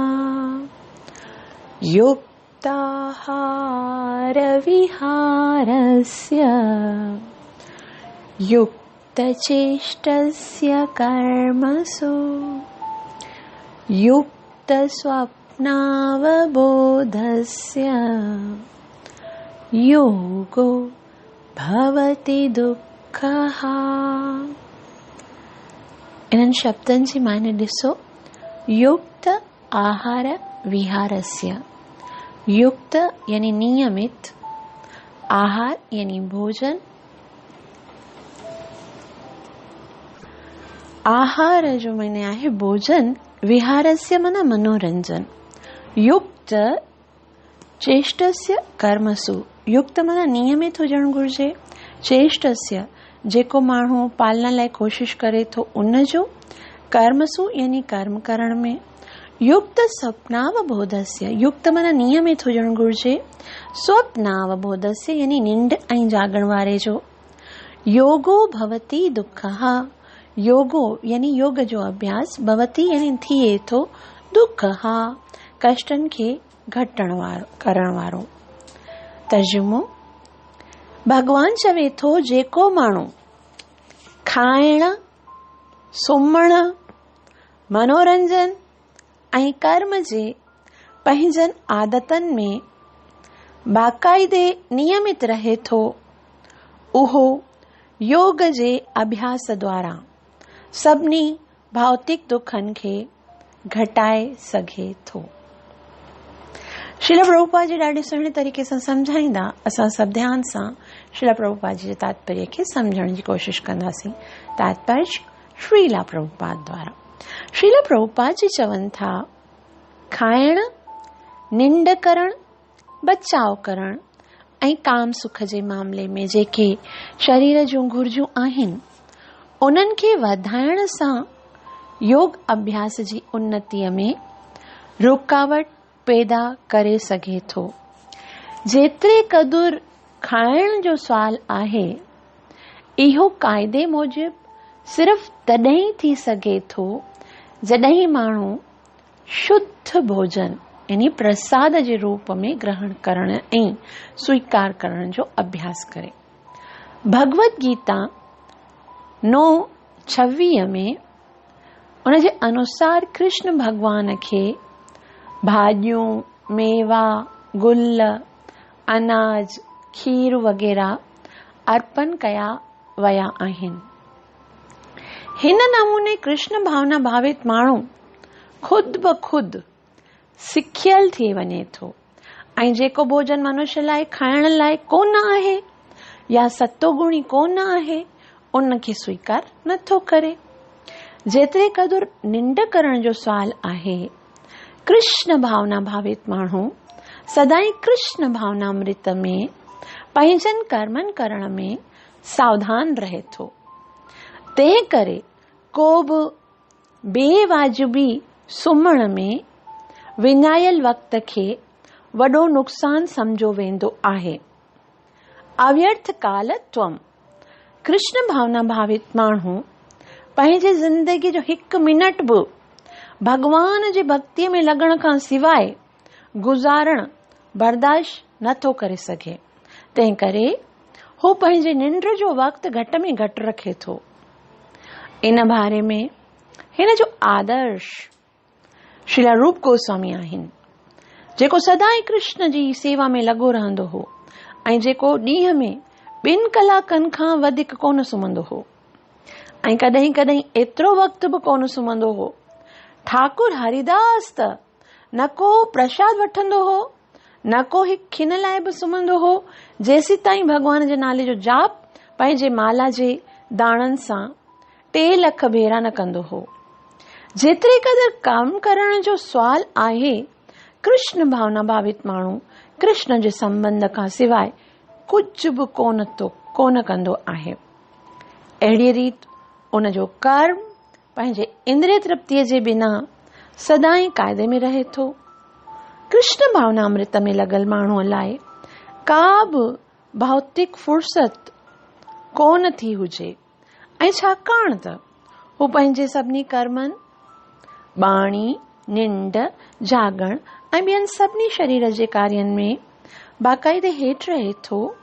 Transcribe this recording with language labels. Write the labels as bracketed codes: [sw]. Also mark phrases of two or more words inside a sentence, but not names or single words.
[sa] युक्ताहार विहारस्य युक्तचेष्टस्य कर्मसु युक्तस्वप्नावबोधस्य योगो भवति दुःखः। [sd] इन्हनि शब्दनि जी माने ॾिसो। [sa] युक्त आहार विहारस्य। [sd] युक्त यानी नियमित, आहार यानी भोजन, आहार जो माने आहे भोजन, विहारस्य माना मनोरंजन। [sa] युक्त चेष्टस्य कर्मसु। [sd] युक्त माना नियमित हुजण घुर्जे। चेष्टस्य जेको माण्हू पालना लाइ कोशिश करे थो उन जो। कर्मसु यानी कर्म करण में। [sa] युक्त स्वप्नावबोधस्य, [sd] युक्त माना नियमित हुजण घुर्जे, स्वप्नावबोधस्य यानी निंड ऐं जागण वारे जो, [sa] योगो भवति दुःखः, [sd] योगो यानी योग जो अभ्यास, भवति यानी थिए थो, दुःखः कष्टन खे घटण वारो करण वारो। तर्जुमो, भगवान चवे थो जेको माण्हू खाइण, सुम्हण, मनोरंजन ऐं कर्म जे पंहिंजनि आदतनि में बाक़ाइदे नियमित रहे थो, उहो योग जे अभ्यास द्वारा सभिनी भौतिक दुखनि खे घटाए सघे थो। श्रील प्रभुपाद जी ॾाढे सुहिणे तरीक़े सां सम्झाईंदा, असां सभु ध्यान सां श्रील प्रभुपाद जी जे तात्पर्य खे सम्झण जी कोशिश कंदासीं। तात्पर्य श्रीला प्रभुपाद द्वारा। श्रील प्रभुपाद जी चवनि था, खाइण, निंड करण, बचाव करण ऐं काम सुख जे मामले में जेके शरीर जूं घुर्जूं आहिनि, उन्हनि खे वधाइण सां योग अभ्यास जी उन्नतीअ में रुकावट पैदा करे सघे थो। जेतिरे क़दुरु खाइण जो सुवाल आहे, इहो क़ाइदे मूजिब सिर्फ़ तॾहिं थी सघे थो जॾहिं माण्हू शुद्ध भोजन यानी प्रसाद जे रूप में ग्रहण करण ऐं स्वीकार करण जो अभ्यास करे। भगवत गीता 9:26 में उन जे अनुसार कृष्ण भगवान खे भाॼियूं, मेवा, गुल, अनाज, खीर वग़ैरह अर्पण कया विया आहिनि। हिन नमूने कृष्ण भावना भावित माण्हू खुद ब खुद सिखियल थी वञे थो ऐं जेको भोजन मनुष्य लाइ खाइण लाइ कोन आहे या सतोगुणी कोन आहे, उन खे स्वीकार नथो करे। जेतिरे क़दुरु निंड करण जो सुवाल आहे, कृष्ण भावना भावित माण्हू सदाई कृष्ण भावनामृत में पंहिंजनि कर्मनि करण में सावधान रहे थो। तंहिं करे को बि बेवाजिबी सुम्हण में विञायल वक़्त खे वॾो नुक़सान सम्झो वेंदो आहे। [sa] अव्यर्थ कालत्वम, [sd] कृष्ण भावना भावित माण्हू पंहिंजे ज़िंदगी जो हिकु मिनट बि भगवान जी भक्तीअ में लॻण खां सवाइ गुज़ारण बर्दाश्त नथो करे सघे। तंहिं करे हू पंहिंजे निंड जो वक़्तु घटि में घटि रखे थो। इन बारे में हिन जो आदर्श श्रील रूप गोस्वामी आहिनि, जेको सदाई कृष्ण जी सेवा में लॻो रहंदो हो ऐं जेको ॾींहं में 2 कलाकनि खां वधीक कोन सुम्हंदो हो ऐं कॾहिं कॾहिं एतिरो वक़्तु बि कोन सुम्हंदो हो। ठाकुर हरिदास त न को प्रसाद वठंदो हो, न को हिकु खिन लाइ बि सुम्हंदो हो, जेसी ताईं भगवान जे नाले जो जाप पंहिंजे माला जे दाणनि सां 3 लख भेरा न कंदो हो। जेतिरे क़दुरु कम करण जो सुवाल आहे, कृष्ण भावना भावित माण्हू कृष्ण जे संबंध खां सवाइ कुझु बि कोन कंदो आहे। अहिड़ी रीति उन जो कर्म पंहिंजे इंद्रिय तृप्तिअ जे बिना सदाई क़ाइदे में रहे थो। कृष्ण भावनामृत में लॻल माण्हूअ लाइ का बि भौतिक फुर्सत कोन थी हुजे ऐं छाकाणि त हू पंहिंजे सभिनी कर्मनि, बाणी, निंड, जागण ऐं ॿियनि सभिनी शरीर जे कार्यनि में बाक़ाइदे हेठि रहे थो।